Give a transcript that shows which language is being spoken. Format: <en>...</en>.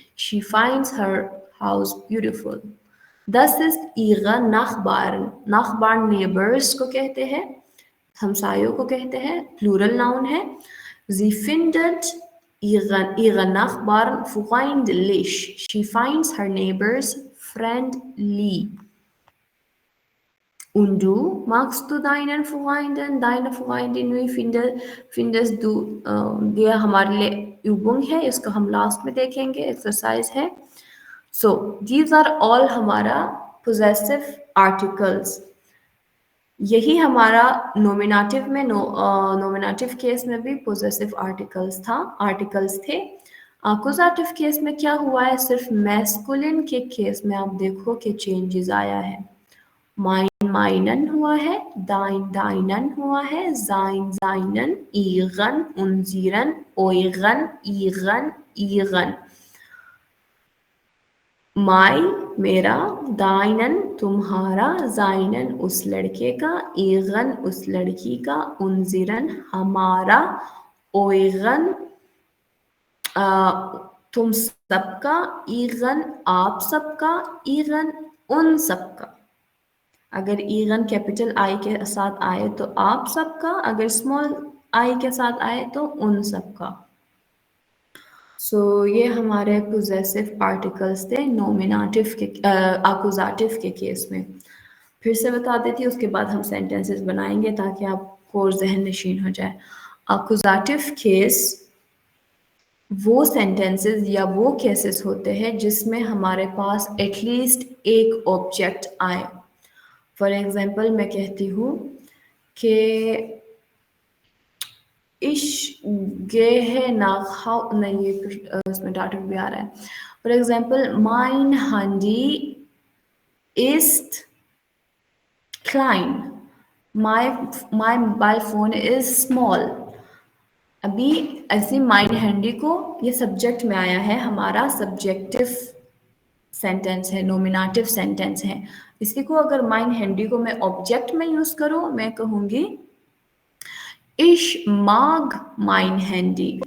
<en>She finds her house beautiful.</en> <de>Das ist ihre Nachbarn.</de> <hi>Nachbarn neighbors को कहते हैं, हमसायों को कहते हैं, प्लूरल नाउन है.</hi> <de>Sie findet ihre Nachbarn freundlich.</de> <en>She finds her neighbors friendly.</en> <de>Und du, magst du deinen Freunden, deine Freundin, wie findest du,</de> <hi>ये हमारे लिए übung है, इसको हम लास्ट में देखेंगे, एक्सरसाइज है.</hi> <en>So these are all हमारा possessive articles.</en> <hi>यही हमारा नोमिनेटिव में नोमिनेटिव केस में भी possessive आर्टिकल्स थे. अक्यूजेटिव केस में क्या हुआ है, सिर्फ मैस्कुलिन के केस में आप देखो कि चेंजेस आया है.</hi> <de>meinen</de> <hi>हुआ है,</hi> <de>deinen हुआ है, seinen, ihren, unseren, euren, ihren.</de> <hi>my मेरा, deinen तुम्हारा, seinen उस लड़के का, ihren उस लड़की का, unseren हमारा, euren तुम सबका, ihren आप सबका, ihren उन सबका. अगर ईगन कैपिटल आई के साथ आए तो आप सबका, अगर स्मॉल आई के साथ आए तो उन सबका. सो ये हमारे पोजेसिव आर्टिकल्स थे नोमिनेटिव के अक्यूजेटिव के केस में. फिर से बता देती हूँ, उसके बाद हम सेंटेंसेस बनाएंगे ताकि आपको और जहन नशीन हो जाए. अक्यूजेटिव केस वो सेंटेंसेस या वो केसेस होते हैं जिसमें हमारे पास एटलीस्ट एक ऑब्जेक्ट आए. फॉर एग्जाम्पल मैं कहती हूँ कि इश गेहे नाखा नहीं, ये उसमें डाटा भी आ रहा है.</hi> <en>for example</en> <de>mein Handy ist klein,</de> <en>my mobile phone is small.</en> <hi>अभी ऐसे माइन हैंडी को ये सब्जेक्ट में आया है, हमारा सब्जेक्टिव सेंटेंस है, नोमिनेटिव सेंटेंस है. इसी को अगर माइन हैंडी को मैं ऑब्जेक्ट में यूज करूं, मैं कहूंगी</hi> <de>Ich mag mein Handy.</de>